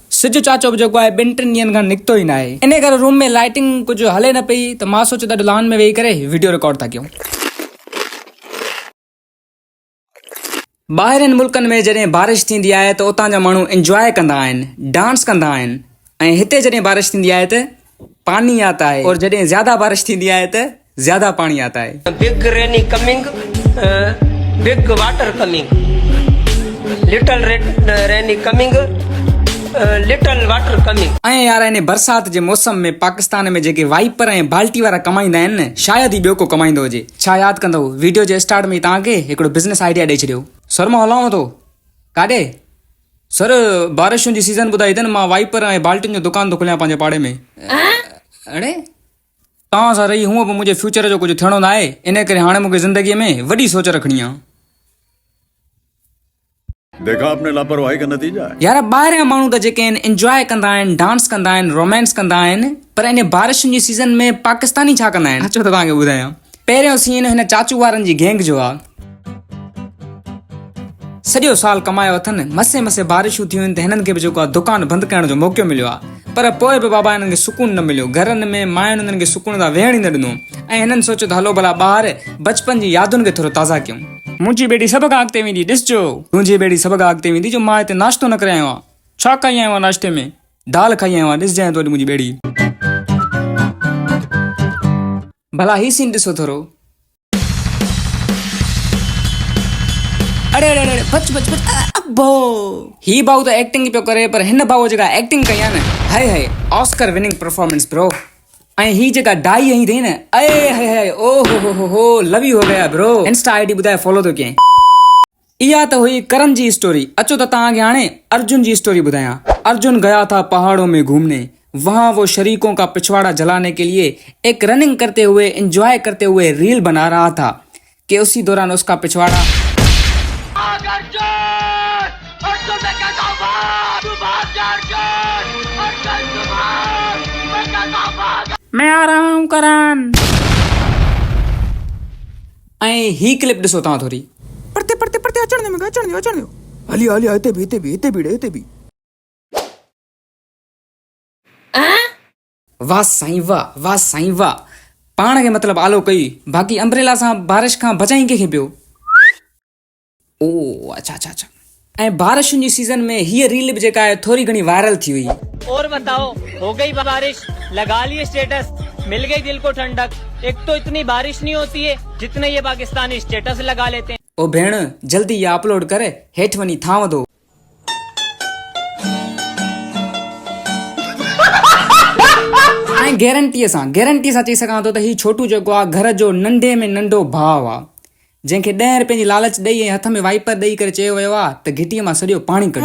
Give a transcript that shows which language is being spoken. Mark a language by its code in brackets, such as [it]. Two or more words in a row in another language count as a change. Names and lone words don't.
[sd] सिज चाचो बि जेको आहे 2-3 ॾींहंनि खां निकितो ई न आहे। इन करे रूम में लाइटिंग कुझु हले न पई त मां सोचियो त लॉन में वेही करे [en] video record [sd] था कयूं। ॿाहिरिनि मुल्कनि में जॾहिं बारिश थींदी आहे त उतां जा माण्हू इंजॉय कंदा आहिनि, डांस कंदा आहिनि, ऐं हिते जॾहिं बारिश थींदी आहे त [ur] پانی آتا ہے, [sd] और जॾहिं ज़्यादा बारिश थींदी आहे त [ur] زیادہ پانی آتا ہے. [en] big rainy coming, big water coming, little rainy coming, little water coming. [sd] ऐं यार इन बरसात जे मौसम में पाकिस्तान में जेके वाइपर ऐं बाल्टी वारा कमाईंदा आहिनि न, शायदि ई ॿियो को कमाईंदो हुजे। छा यादि कंदव वीडियो जे स्टार्ट में तव्हांखे हिकिड़ो [en] business idea [sd] ॾेई छॾियो। सर मां हलांव थो काॾे? सर बारिशुनि जी सीज़न ॿुधाई अथनि, मां वाइपर ऐं बाल्टियुनि जो दुकान थो खोलियां पंहिंजे पाड़े में। अड़े तव्हां सां रही हूअं बि मुंहिंजे फ्यूचर जो कुझु थियणो न आहे, इन करे हाणे मूंखे ज़िंदगीअ में वॾी सोच रखणी आहे। [ur] دیکھا آپنے لاپرواہی کا نتیجہ ہے. [sd] यार ॿाहिरियां माण्हू त जेके आहिनि इंजॉय कंदा आहिनि, डांस कंदा आहिनि, रोमांस कंदा आहिनि, पर इन बारिशुनि जी सीज़न में पाकिस्तानी छा कंदा आहिनि अचो त तव्हांखे ॿुधायां। पहिरियों सीन हिन चाचू वारनि जी गैंग जो आहे। सॼो साल कमायो अथनि, मसे मसे बारिशूं थियूं आहिनि त हिननि खे बि जेको आहे दुकान बंदि करण जो मौक़ो मिलियो आहे, पर पोइ बि बाबा हिननि खे सुकून न मिलियो। घरनि में मायुनि हिननि खे सुकून सां वेहण ई न ॾिनो, ऐं हिननि सोचियो त हलो भला ॿाहिरि बचपन जी यादुनि खे थोरो ताज़ा कयूं। मुंहिंजी बेटी सभु खां अॻिते वेंदी, ॾिसजो तुंहिंजी बेटी सभु खां अॻिते वेंदी। जो मां हिते नाश्तो न करे आयो आहियां। छा खाई आयो आहियां नाश्ते में? दाल खाई आयो आहियां। ॾिसजांइ तो मुंहिंजी बेटी। भला ही सीन ॾिसो थोरो। अरे अरे अरे बच बच बच अब्बो। ही भाऊ तो एक्टिंग ही पियो करे, पर हिन भाऊ जेका एक्टिंग कई आहे न, [en] hai hai Oscar winning performance bro. [sd] ऐं ही जेका डाई हई अथई न, अरे हाय हाय ओ हो [en] love you [ur] ہو گیا [sd] ब्रो। [en] insta ID [sd] ॿुधाए फॉलो तो कयईं। इहा त हुई करण जी स्टोरी। अचो त तव्हांखे हाणे अर्जुन जी स्टोरी ॿुधायां। [ur] ارجن گیا تھا پہاڑوں میں گھومنے، وہاں وہ شریکوں کا پچھواڑا جلانے کے لیے ایک رننگ کرتے ہوئے، انجوائے کرتے ہوئے ریل بنا رہا تھا کہ اسی دوران اس کا پچھواڑا میں آ رہا ہوں کرن. [sd] ऐं ही क्लिप ॾिसो तव्हां थोरी। [ur] پڑھتے پڑھتے پڑھتے [sd] अचण दो हली हली हिते भी। वाह साईं वाह, वाह साईं वाह। पाण खे मतिलबु आलो कई, बाक़ी अम्ब्रेला सां बारिश खां बचाई कंहिंखे पियो। [ur] او اچھا اچھا اچھا. [sd] ऐं बारिशुनि जी सीज़न में हीअ रील बि जेका आहे थोरी घणी वायरल थी हुई। [ur] اور بتاؤ، ہو گئی بارش، لگا لیے اسٹیٹس، مل گئی دل کو ٹھنڈک. ایک تو اتنی بارش نہیں ہوتی ہے جتنے یہ پاکستانی اسٹیٹس لگا لیتے ہیں. [sd] ओ भेण जल्दी इहा अपलोड करे हेठि वञी थांव दो। ऐं गारंटीअ सां चई सघां थो त ही छोटू जेको आहे घर जो नंढे में नंढो भाउ आहे, जंहिंखे 10 रुपए जी लालच ॾेई ऐं हथ में वाइपर ॾेई करे चयो वियो आहे त घिटीअ मां सॼो पाणी कढ।